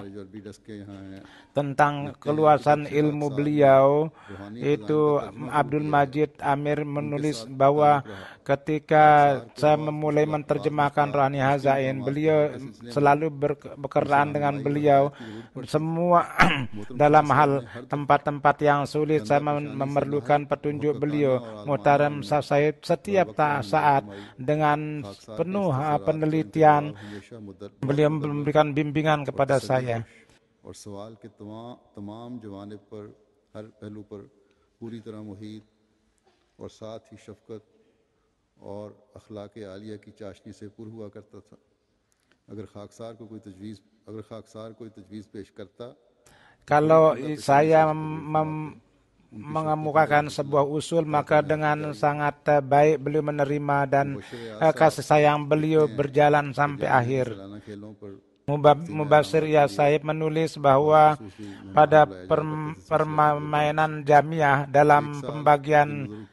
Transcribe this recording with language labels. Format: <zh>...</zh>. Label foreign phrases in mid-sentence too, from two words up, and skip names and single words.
<id>Tentang keluasan ilmu beliau, itu Abdul Majid Amir menulis bahwa ketika saya memulai menerjemahkan Rohani Hazain, beliau selalu berkenaan dengan beliau. Semua dalam hal tempat-tempat yang sulit saya memerlukan petunjuk beliau. Muhtaram saya setiap saat dengan penuh penelitian beliau memberikan bimbingan kepada saya.</id> <ur>اور سوال کے تمام جوانب پر ہر پہلو پر پوری طرح محیط اور ساتھ ہی شفقت اور اخلاق عالیہ کی چاشنی سے پُر ہوا کرتا تھا. اگر خاکسار کوئی تجویز پیش کرتا,</ur> <id>kalau saya mengemukakan sebuah usul, maka dengan sangat baik beliau menerima dan kasih sayang beliau berjalan sampai akhir. Mubashir Ya Sahib menulis bahwa pada permainan jamiah dalam pembagian</id>